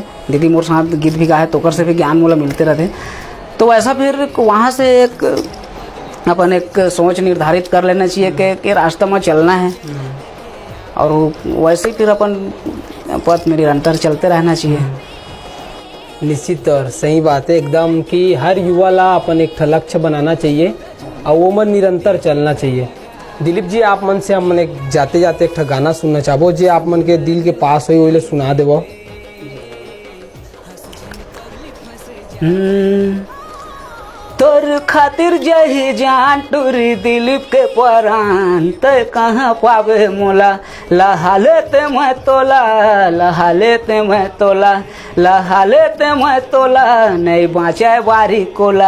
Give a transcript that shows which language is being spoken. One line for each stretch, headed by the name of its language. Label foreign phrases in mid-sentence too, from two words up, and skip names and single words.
Chhattisgarhi: दीदी मोर साथ गीत भी गाए तो से भी ज्ञान मोला मिलते रहते। तो ऐसा फिर वहाँ से एक अपन एक सोच निर्धारित कर लेना चाहिए कि रास्ता में चलना है, और वैसे ही फिर अपन पथ में निरंतर चलते रहना चाहिए। निश्चित तौर सही बात है एकदम कि हर युवा ला अपन एक लक्ष्य बनाना चाहिए और वो मन निरंतर चलना चाहिए। दिलीप जी आप मन से हम मन एक जाते जाते एक गाना सुनना चाहबो जे आप मन के दिल के पास हो, वो सुना देवो। तोर खातिर जही जान टूरी दिलीप के परान, ते कहाँ पावे मोला लहाले ते मैं तोला, लहाले ते मैं तोला, लहाले ते मैं तोला, नहीं बाँचे बारी कोला।